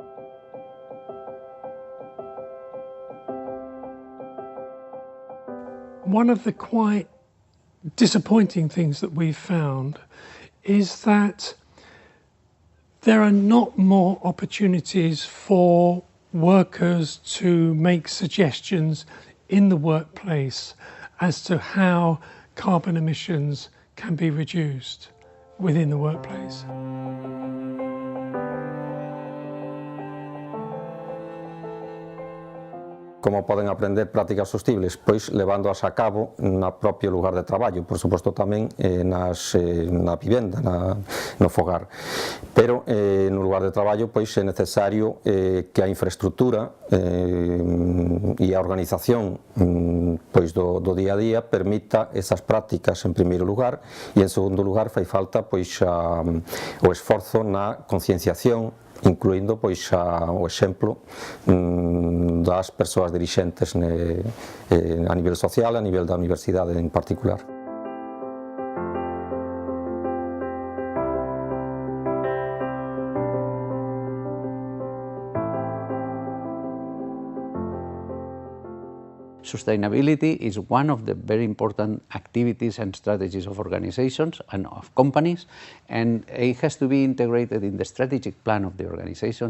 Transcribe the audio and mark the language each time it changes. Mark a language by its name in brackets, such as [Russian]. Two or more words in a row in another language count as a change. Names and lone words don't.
[English] One of the quite disappointing things that we've found is that there are not more opportunities for workers to make suggestions in the workplace as to how carbon emissions can be reduced within the workplace. [Galician] Como poden aprender prácticas sostibles? Pois levándoas a cabo no propio lugar de traballo, por suposto tamén na vivenda, no fogar. Pero no lugar de traballo pois é necesario que a infraestructura e a organización pois do día a día permita esas prácticas en primeiro lugar, e en segundo lugar fai falta pois o esforzo na concienciación, incluindo pois o exemplo das persoas dirixentes a nivel social, a nivel da universidade en particular. [English] Sustainability is one of the very important activities and strategies of organizations and of companies, and it has to be integrated in the strategic plan of the organization.